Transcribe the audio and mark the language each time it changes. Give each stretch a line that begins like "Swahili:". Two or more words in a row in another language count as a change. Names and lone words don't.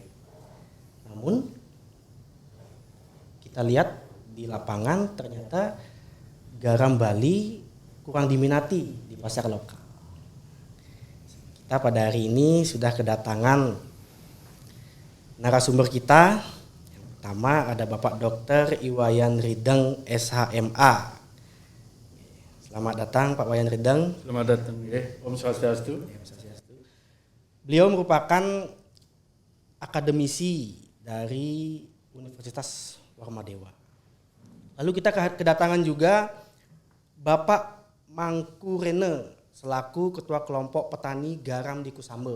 Indonesian: Namun kita lihat di lapangan ternyata garam Bali kurang diminati di pasar lokal. Kita pada hari ini sudah kedatangan narasumber kita. Yang pertama ada Bapak Dr. Iwayan Rideng SHMA. Selamat datang Pak Wayan Rideng. Selamat datang, Om Swastiastu. Beliau merupakan akademisi dari Universitas Warmadewa. Lalu kita kedatangan juga Bapak Mangku Rene selaku Ketua Kelompok Petani Garam di Kusamba.